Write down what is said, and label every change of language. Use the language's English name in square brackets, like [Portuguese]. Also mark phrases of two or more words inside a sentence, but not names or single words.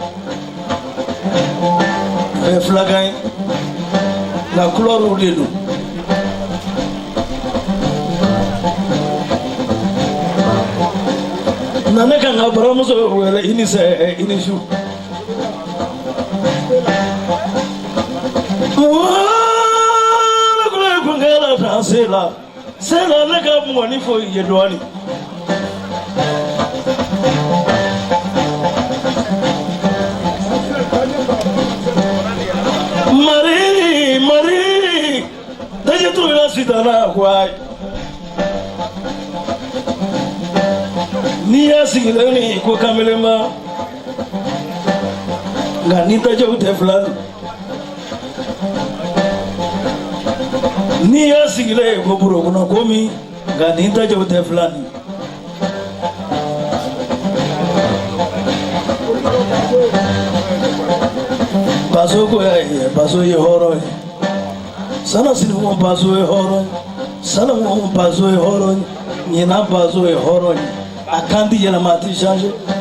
[Bambara] fulakan ye [French] la couleur de [Bambara] don na ne kan ka baramuso wele ini su wala ko ko ngala ta sela ne ka mɔni fo ye dɔɔni mari daje to la sitana kwai ni ya sigilen ni ko kamelema nga ni tajaw tɛ filani ni ya sigilen ko buro kɔnɔ komi nga ni tajaw tɛ filani baso ko baso ye hɔrɔn ye sana sinimu baso ye hɔrɔn ye sanamu baso ye hɔrɔn ye ɲina baso ye hɔrɔn ye a kan ti yɛlɛma a ti changer